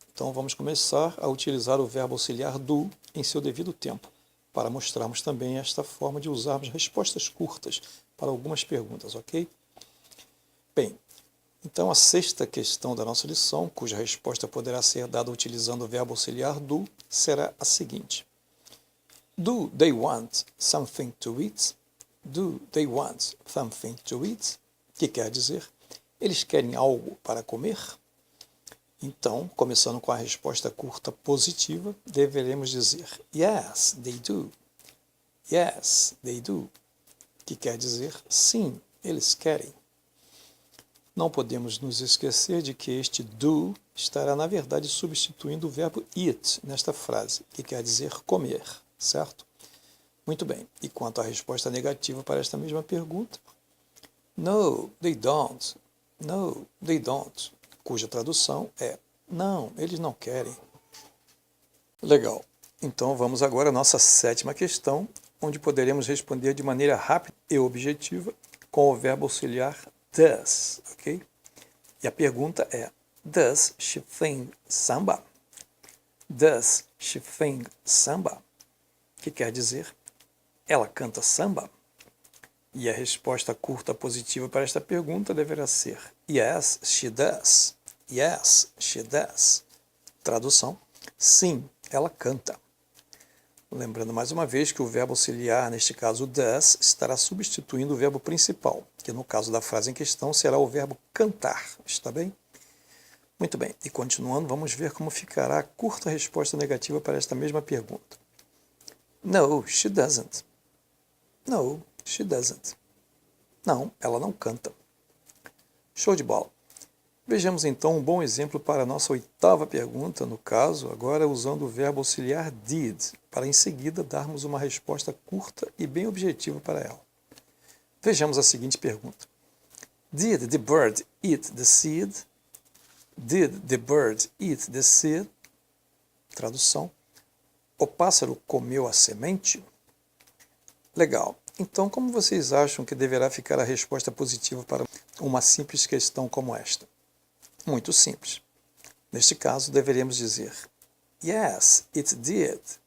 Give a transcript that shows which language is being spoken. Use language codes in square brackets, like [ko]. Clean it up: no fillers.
[pt] Então vamos começar a utilizar o verbo auxiliar do em seu devido tempo, para mostrarmos também esta forma de usarmos respostas curtas para algumas perguntas, ok? Bem, então a sexta questão da nossa lição, cuja resposta poderá ser dada utilizando o verbo auxiliar do, será a seguinte. [en] Do they want something to eat? Do they want something to eat? [pt] Que quer dizer, eles querem algo para comer? Então, começando com a resposta curta positiva, deveremos dizer [en] yes, they do. Yes, they do. [pt] Que quer dizer sim, eles querem. Não podemos nos esquecer de que este do estará, na verdade, substituindo o verbo eat nesta frase, que quer dizer comer, certo? Muito bem. E quanto à resposta negativa para esta mesma pergunta? [en] No, they don't. No, they don't. [pt] Cuja tradução é não, eles não querem. Legal. Então vamos agora à nossa sétima questão, onde poderemos responder de maneira rápida e objetiva com o verbo auxiliar does, ok? E a pergunta é, [en] does she think samba? Does she think samba? [pt] Que quer dizer, ela canta samba? E a resposta curta positiva para esta pergunta deverá ser [en] yes, she does. Yes, she does. [pt] Tradução, sim, ela canta. Lembrando mais uma vez que o verbo auxiliar, neste caso does, estará substituindo o verbo principal, que no caso da frase em questão será o verbo cantar, está bem? Muito bem, e continuando, vamos ver como ficará a curta resposta negativa para esta mesma pergunta. [en] No, she doesn't. No, she doesn't. [pt] Não, ela não canta. Show de bola. Vejamos então um bom exemplo para a nossa oitava pergunta, no caso, agora usando o verbo auxiliar did, para em seguida darmos uma resposta curta e bem objetiva para ela. Vejamos a seguinte pergunta. [en] Did the bird eat the seed? Did the bird eat the seed? [pt] Tradução. O pássaro comeu a semente? Legal. Então, como vocês acham que deverá ficar a resposta positiva para uma simples questão como esta? Muito simples. Neste caso, deveremos dizer [en] yes, it did.